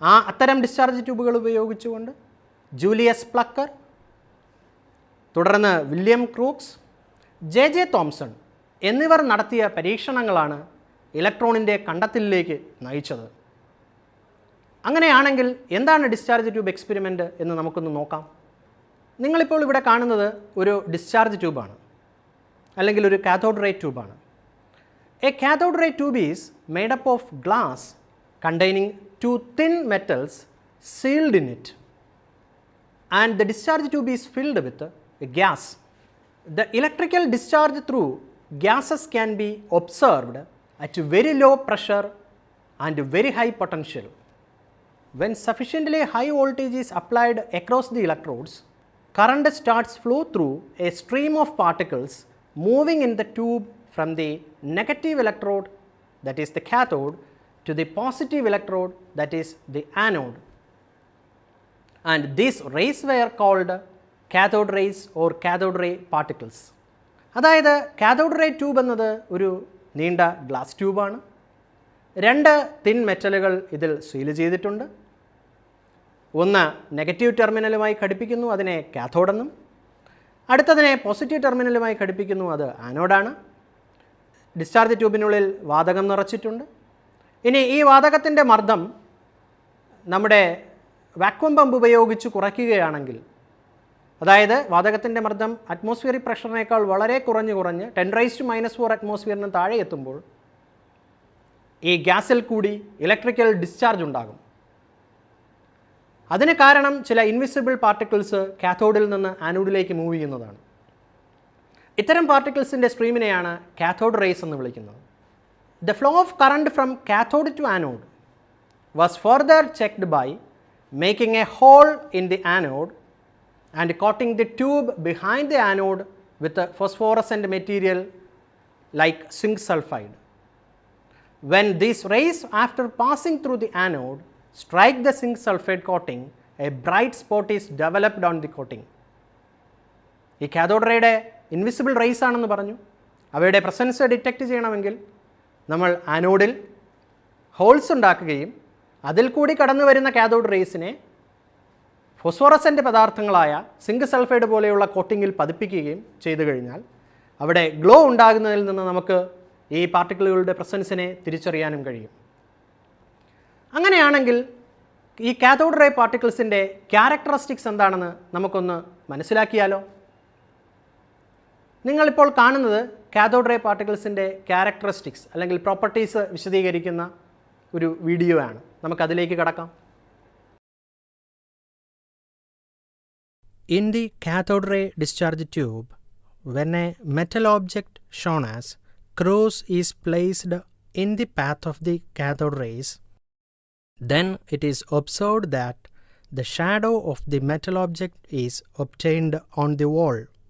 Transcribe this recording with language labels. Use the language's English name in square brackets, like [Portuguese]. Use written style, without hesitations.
[Malayalam] അത്തരം ഡിസ്ചാർജ് ട്യൂബുകൾ ഉപയോഗിച്ചുകൊണ്ട് ജൂലിയസ് പ്ലക്കർ, തുടർന്ന് വില്യം ക്രൂക്സ്, ജെ തോംസൺ എന്നിവർ നടത്തിയ പരീക്ഷണങ്ങളാണ് ഇലക്ട്രോണിൻ്റെ കണ്ടെത്തലിലേക്ക് നയിച്ചത്. അങ്ങനെയാണെങ്കിൽ എന്താണ് ഡിസ്ചാർജ് ട്യൂബ് എക്സ്പെരിമെൻ്റ് എന്ന് നമുക്കൊന്ന് നോക്കാം. നിങ്ങളിപ്പോൾ ഇവിടെ കാണുന്നത് ഒരു ഡിസ്ചാർജ് ട്യൂബാണ്, അല്ലെങ്കിൽ ഒരു cathode ray ട്യൂബാണ്. [English] A cathode ray tube is made up of glass containing 2 thin metals sealed in it, and the discharge tube is filled with a gas. The electrical discharge through gases can be observed at very low pressure and very high potential. When sufficiently high voltage is applied across the electrodes, current starts flow through a stream of particles moving in the tube from the negative electrode, that is the cathode, to the positive electrode, that is the anode. And these rays were called cathode rays or cathode ray particles. [Malayalam] അതായത് cathode ray tube എന്നത് ഒരു നീണ്ട glass ട്യൂബാണ്. 2 thin മെറ്റലുകൾ ഇതിൽ seal ചെയ്തിട്ടുണ്ട്. ഒന്ന് negative ടെർമിനലുമായി ഘടിപ്പിക്കുന്നു, അതിനെ കാഥോഡെന്നും. അടുത്തതിനെ positive ടെർമിനലുമായി ഘടിപ്പിക്കുന്നു, അത് ആനോഡാണ്. Discharge ട്യൂബിനുള്ളിൽ വാതകം നിറച്ചിട്ടുണ്ട്. ഇനി ഈ വാതകത്തിൻ്റെ മർദ്ദം നമ്മുടെ വാക്വം പമ്പ് ഉപയോഗിച്ച് കുറയ്ക്കുകയാണെങ്കിൽ, അതായത് വാതകത്തിൻ്റെ മർദ്ദം അറ്റ്മോസ്ഫിയറിക് പ്രഷറിനേക്കാൾ വളരെ കുറഞ്ഞ് 10⁻⁻⁴ അറ്റ്മോസ്ഫിയറിന് താഴെ എത്തുമ്പോൾ ഈ ഗ്യാസിൽ കൂടി ഇലക്ട്രിക്കൽ ഡിസ്ചാർജ് ഉണ്ടാകും. അതിന് കാരണം ചില ഇൻവിസിബിൾ പാർട്ടിക്കിൾസ് കാഥോഡിൽ നിന്ന് ആനോഡിലേക്ക് മൂവ് ചെയ്യുന്നതാണ്. ഇത്തരം പാർട്ടിക്കിൾസിൻ്റെ സ്ട്രീമിനെയാണ് കാഥോഡ് റേസ് എന്ന് വിളിക്കുന്നത്. [English] The flow of current from cathode to anode was further checked by making a hole in the anode and coating the tube behind the anode with a phosphorescent material like zinc sulfide. When these rays, after passing through the anode, strike the zinc sulfide coating, a bright spot is developed on the coating. [Malayalam] ഈ cathode റേയുടെ invisible raise ആണെന്ന് പറഞ്ഞു. അവയുടെ presence detect ചെയ്യണമെങ്കിൽ നമ്മൾ ആനോഡിൽ holes ഉണ്ടാക്കുകയും അതിൽ കൂടി കടന്നു വരുന്ന കാഥോഡ് റേസിനെ ഫോസ്ഫോറസൻ്റ് പദാർത്ഥങ്ങളായ സിങ്ക് സൾഫൈഡ് പോലെയുള്ള കോട്ടിങ്ങിൽ പതിപ്പിക്കുകയും ചെയ്തു കഴിഞ്ഞാൽ അവിടെ ഗ്ലോ ഉണ്ടാകുന്നതിൽ നിന്ന് നമുക്ക് ഈ പാർട്ടിക്കിളുകളുടെ പ്രസൻസിനെ തിരിച്ചറിയാനും കഴിയും. അങ്ങനെയാണെങ്കിൽ ഈ കാഥോഡ് റേ പാർട്ടിക്കിൾസിൻ്റെ ക്യാരക്ടറിസ്റ്റിക്സ് എന്താണെന്ന് നമുക്കൊന്ന് മനസ്സിലാക്കിയാലോ. നിങ്ങളിപ്പോൾ കാണുന്നത് കാഥോഡ് റേ പാർട്ടിക്കിൾസിൻ്റെ ക്യാരക്ടറിസ്റ്റിക്സ് അല്ലെങ്കിൽ പ്രോപ്പർട്ടീസ് വിശദീകരിക്കുന്ന ഒരു വീഡിയോ ആണ്. നമുക്കതിലേക്ക് കടക്കാം. [English] In the cathode ray discharge tube, when a metal object shown as cross is placed in the path of the cathode rays, then it is observed that the shadow of the metal object is obtained on the wall.